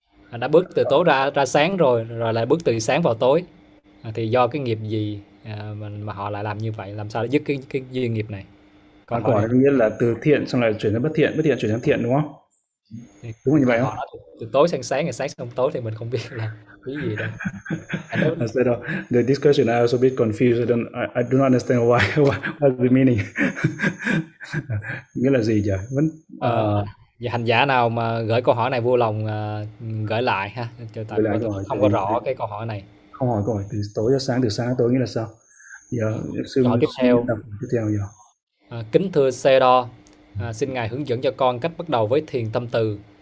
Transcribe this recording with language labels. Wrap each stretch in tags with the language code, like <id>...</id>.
<vi>À, đã bước từ tối ra sáng rồi, rồi lại bước từ sáng vào tối. À, thì do cái nghiệp gì mà họ lại làm như vậy, làm sao để dứt cái duyên nghiệp này? Câu hỏi có nghĩa là từ thiện xong lại chuyển sang bất thiện chuyển sang thiện đúng không? Đúng như vậy không? Từ tối sang sáng, ngày sáng sang tối thì mình không biết là cái gì đâu.</vi> <en>I said, the discussion I was a bit confused. I do not understand what the meaning.</en> <vi>Nghĩa là gì vậy? Và hành giả nào mà gửi câu hỏi này vui lòng gửi lại ha. Cho tại tôi không có rõ cái câu hỏi này. Không hỏi câu hỏi từ tối cho sáng, từ sáng tới tối nghĩa là sao? Tiếp theo. Kính thưa Sê Đo, xin ngài hướng dẫn cho con cách bắt đầu với thiền tâm từ.</vi>